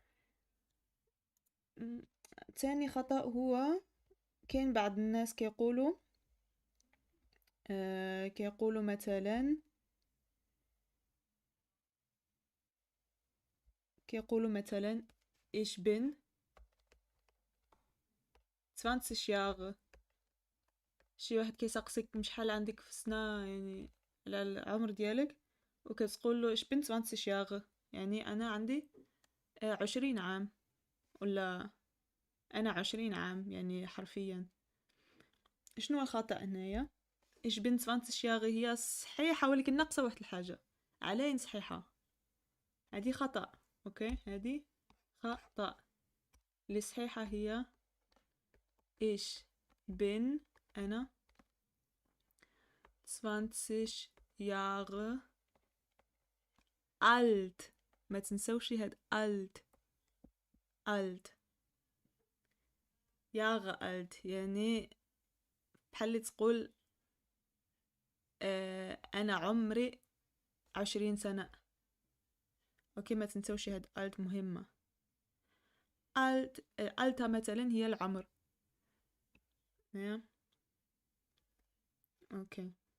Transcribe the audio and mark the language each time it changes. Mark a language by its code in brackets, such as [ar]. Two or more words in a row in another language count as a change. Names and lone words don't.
[ar] تاني خطأ هو كاين بعض الناس كيقولوا مثلا [de] ich bin 20 Jahre. [ar] شي واحد كيسقسيك شحال عندك في السنة، يعني على العمر ديالك، وكتقول له [de] ich bin 20 Jahre، [ar] يعني أنا عندي 20 عام، ولا أنا 20 عام، يعني حرفيا. شنو الخطأ هنايا؟ [de] ich bin 20 Jahre [ar] هي صحيحة ولكن ناقصة واحد الحاجة. علين صحيحة، هذه خطأ. اوكي هذه خطأ. اللي صحيحة هي [de] ich bin [ar] أنا [de] 20 Jahre alt. [ar] ما تنسوش هاد [de] alt Jahre alt، [ar] يعني بحال تقول انا عمري 20 سنة. اوكي، ما تنسوش هاد الت مهمة. التا مثلا هي العمر. اوكي.